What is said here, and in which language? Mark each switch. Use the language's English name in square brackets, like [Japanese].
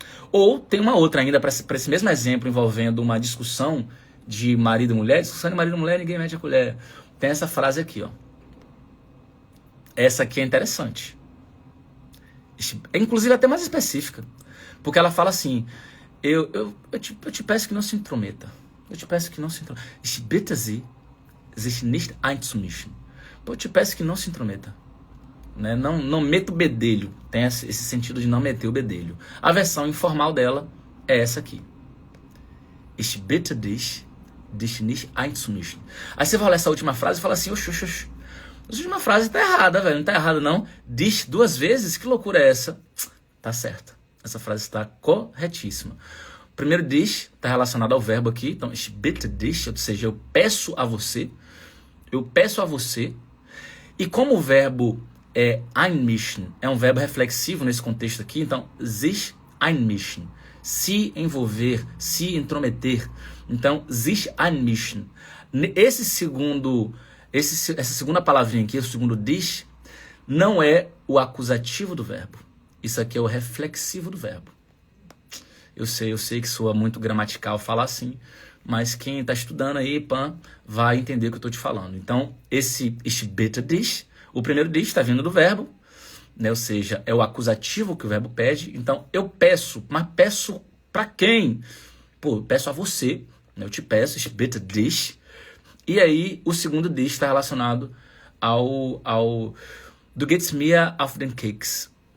[Portuguese] Ou tem uma outra ainda para esse mesmo exemplo envolvendo uma discussão de marido e mulher. Discussão de marido e mulher, ninguém mete a colher. Tem essa frase aqui, ó. Essa aqui é interessante. É inclusive até mais específica. Porque ela fala assim: eu te peço que não se intrometa. Eu te peço que não se intrometa. [German] Ich bitte Sie, sich nicht einzumischen. [Portuguese] Eu te peço que não se intrometa. Né? Não meta o bedelho. Tem esse sentido de não meter o bedelho. A versão informal dela é essa aqui. [German] Ich bitte dich nicht einzumischen. [Portuguese] Aí você vai olhar essa última frase e fala assim: oxi. Essa última frase tá errada, velho. Não tá errada, não. Dich 2 vezes? Que loucura é essa? Tá certa. Essa frase está corretíssima. O primeiro dich está relacionado ao verbo aqui. Então, [German] ich bitte dich, [Portuguese] ou seja, eu peço a você. Eu peço a você. E como o verbo é einmischen, é um verbo reflexivo nesse contexto aqui, então, sich einmischen. Se envolver, se intrometer. Então, sich einmischen. Essa segunda palavrinha aqui, o segundo dich, não é o acusativo do verbo. Isso aqui é o reflexivo do verbo. Eu sei que soa muito gramatical falar assim, mas quem está estudando aí, vai entender o que eu estou te falando. Então, [German] ich bitte dich, [Portuguese] o primeiro dich está vindo do verbo, né? Ou seja, é o acusativo que o verbo pede. Então, eu peço, mas peço para quem? Pô, peço a você, né? Eu te peço, [German] ich bitte dich. [Portuguese] E aí, o segundo dich está relacionado ao [German] Du gehst mir auf den Keks.